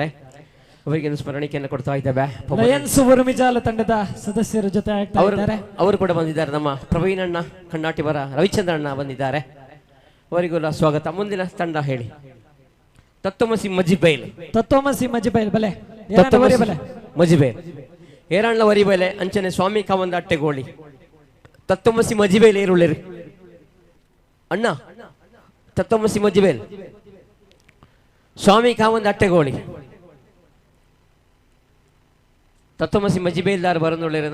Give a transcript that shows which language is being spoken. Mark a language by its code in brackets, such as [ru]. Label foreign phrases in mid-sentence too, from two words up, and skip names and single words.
[kn] ಅವರಿಗೆ ಸ್ಮರಣಿಕೆಯನ್ನು ಕೊಡ್ತಾ ಇದ್ದೇವೆ. ಲಯನ್ಸ್ ಉರುಮಿಜಾಲ ತಂಡದ ಸದಸ್ಯರ ಜೊತೆ ಆಗ್ತಾ ಇದ್ದಾರೆ. ಅವರು ಕೂಡ ಬಂದಿದ್ದಾರೆ. ನಮ್ಮ ಪ್ರವೀಣಣ್ಣ ಕಣ್ಣಾಟಿವರ ರವಿಚಂದ್ರಣ್ಣ ಬಂದಿದ್ದಾರೆ. ಅವರಿಗೂ ಸ್ವಾಗತ. ಮುಂದಿನ ತಂಡ ಹೇಳಿ. ತತ್ವಮಸಿ ಮಜಿಬೈಲ್, [tcy] ತತ್ವಮಸಿ ಮಜಿಬೈಲ್ ಬಲೆ ಬಲೆ ಮಜಿಬೈಲ್ ಏರಾಣ್ಣ ವರಿಬೈಲೆ ಅಂಚನೆ ಸ್ವಾಮಿ ಕಾವಂದ ಅಟ್ಟೆಗೋಳಿ ತತ್ವಮಸಿ ಮಜಿಬೈಲ್ ಏರುಳ್ಳಿರಿ ಅಣ್ಣ. ತತ್ವಮಸಿ ಮಜಿಬೈಲ್ ಸ್ವಾಮಿ ಕಾವಂದ ಅಟ್ಟೆಗೋಳಿ ತತ್ವಮಸಿ ಮಜಿಬೈಲ್ದಾರ್ ಬರಂದುಳ್ಳಿರಿ.